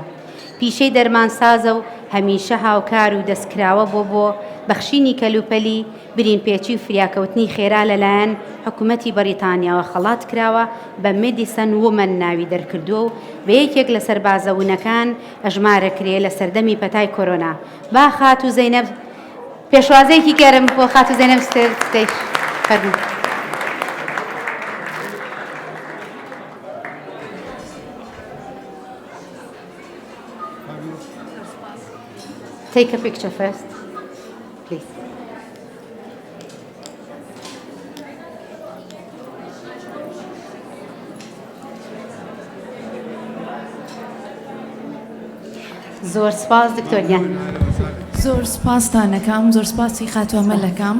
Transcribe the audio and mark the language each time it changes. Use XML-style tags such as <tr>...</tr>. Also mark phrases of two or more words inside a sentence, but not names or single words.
<ckb>پیشەی دەرمانسازە و هەمیشە هاوکار و دەستکراوە بۆ بەخشینی کەلوپەلی برین پێچی و فریاکەوتنی خێرا لەلایەن حکوومەتی بەریتانیاوە خەڵات کراوە بە</ckb> <en>medicine woman</en> <ckb>ناوی دەرکردووە و بە یەکێک لە سەربازەوونەکان ئەژمارە کرێ لە سەردەمی پەتای کۆرۆنا. با خات و زەینەب پێشوازەیەکی گەرم بۆ خات و زەینەب ستەیج فەرموو.</ckb> <en>Take a picture first, please.</en> <ckb>زۆر سپاس دکتۆریان. زۆر سپاستانەکەم، زۆر سپاسی خاتوەمەلەکەم.</ckb>